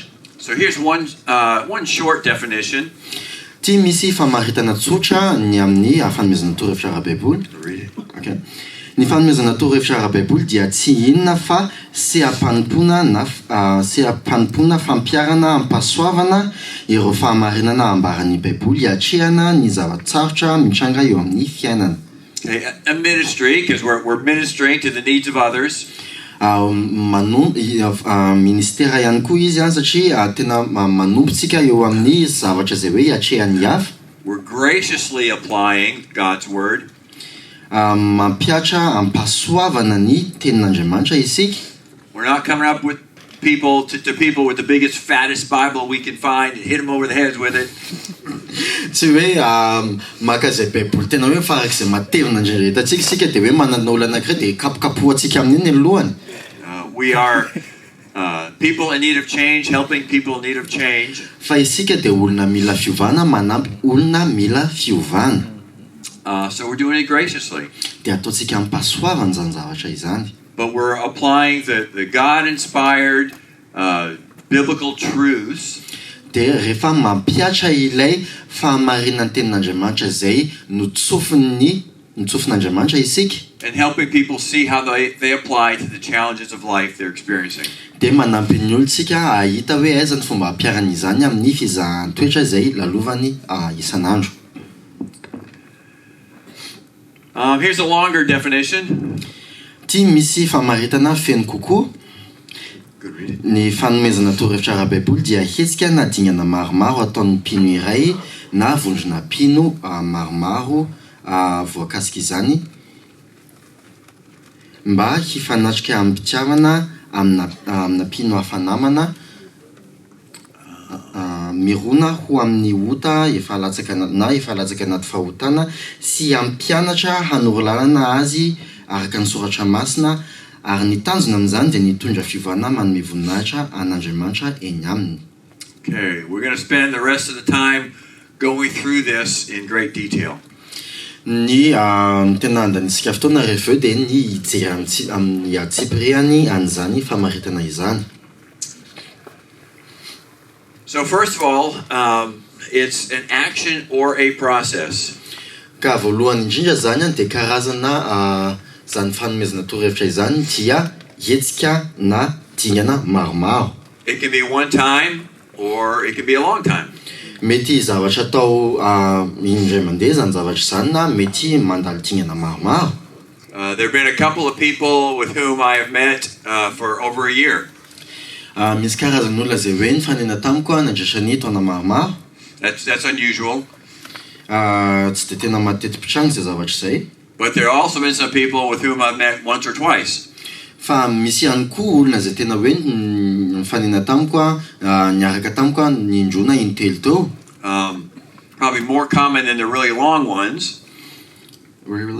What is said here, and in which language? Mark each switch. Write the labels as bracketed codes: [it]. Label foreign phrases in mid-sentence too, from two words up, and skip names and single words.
[en] So here's one short definition. [mg] Ty misy famaritana tsotra ny amin'ny fanomezana torohevitra ara-Baiboly. [en] Okay. [mg] Ny fanomezana torohevitra ara-Baiboly dia tsy inona fa seha-panompona fampiarana ampasoavana ireo fahamarinana ambaran'ny Baiboly atrehana ny zavatsarotra mitranga eo amin'ny fiainana. [en] A ministry, because we're ministering to the needs of others. [mg] Ministera ihany koa izy satria tena manompotsika eo amin'ny zavatra zay hoe atrehan'ny hafa. [en] We're graciously applying God's word. [mg] Mampiatra ampasoavana ny tenin'Andriamanitra isika. [en] We're not coming up with people with the biggest, fattest Bible we can find and hit them over the heads with it. [mg] Tsy hoe maka zay Baiboly tena hoe farak'izay matevina indrindra hitantsika isika dia hoe manana olona anankiray dia kapokapohantsika amin'iny ny lohany. [en] We are people in need of change, helping people in need of change. [mg] Fa isika dia olona mila fiovana manampy olona mila fiovana. [en] So we're doing it graciously. [mg] Dia ataontsika ampasoavana zany zavatra izany. [en] But we're applying the God-inspired biblical truths. [mg] Dia rehefa mampiatra ilay fahamarinan'ny tenin'Andriamanitra zay notsofin'Andriamanitra isika. [en] And helping people see how they apply to the challenges of life they're experiencing. [mg] Dia manampy ny olontsika ahita hoe aiza ny fomba ampiarana izany amin'ny fizahan-toetra izay lalovany isan'andro. [en] Here's a longer definition. [mg] Ty misy famaritana feno kokoa. Ny fanomezana torohevitra ara-Baiboly dia hetsika na dingana maromaro ataon'ny mpino iray na vondrona mpino maromaro voakasika izany mba hifanatrika am-pitiavana amina mpino hafa namana mirona ho amin'ny ota efa latsaka anaty fahotana sy ampianatra hanoro lalana azy araka ny soratra masina ary ny tanjona amin'izany dia nitondra fivana manome voninahitra an'Andriamanitra eny aminy. [en] Okay, we're going to spend the rest of the time going through this in great detail. [mg] Ny tena andanisika fotoana rehefa dia ny hijery amin'ny atsipiriany an'izany famaritana izany. [en] So first of all, it's an action or a process. [mg] Ka voalohany indrindra zany dia karazana zany fanomezana torohevitra izany dia hetsika na dingana maromaro. [en] It can be one time or it can be a long time. [mg] Mety zavatra atao indray mandeha zany zavatra izany na mety mandalo dingana maromaro. [en] There have been a couple of people with whom I have met for over a year. [mg] Misy karazana olona zay hoe nifanena tamiko nandraisany taona maromaro. [en] That's unusual. [mg] Tsy dia tena matetipitrano zay zavatra izay. [en] But there have also been some people with whom I've met once or twice. [mg] Fa misy ihany koa olona zay tena hoe nifanena tamiko niaraka tamiko nindrona intelo teo. [en] Probably more common than the really long ones. Really?